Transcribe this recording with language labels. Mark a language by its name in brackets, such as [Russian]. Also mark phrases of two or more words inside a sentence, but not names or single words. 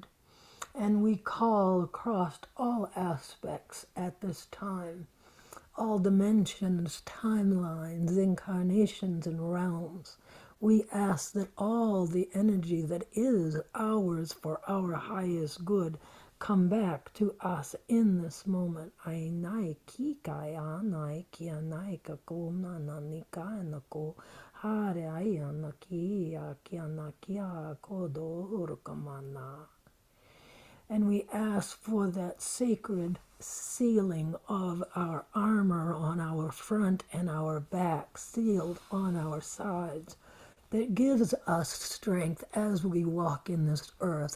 [English] And we call across all aspects at this time, all dimensions, timelines, incarnations, and realms. We ask that all the energy that is ours for our highest good come back to us in this moment. Ainai ki kai anai ki anai ka ko na na ni ka na ko hare ai ana ki a ki ana ki a ko do urukamana. And we ask for that sacred sealing of our armor on our front and our back, sealed on our sides, that gives us strength as we walk in this earth.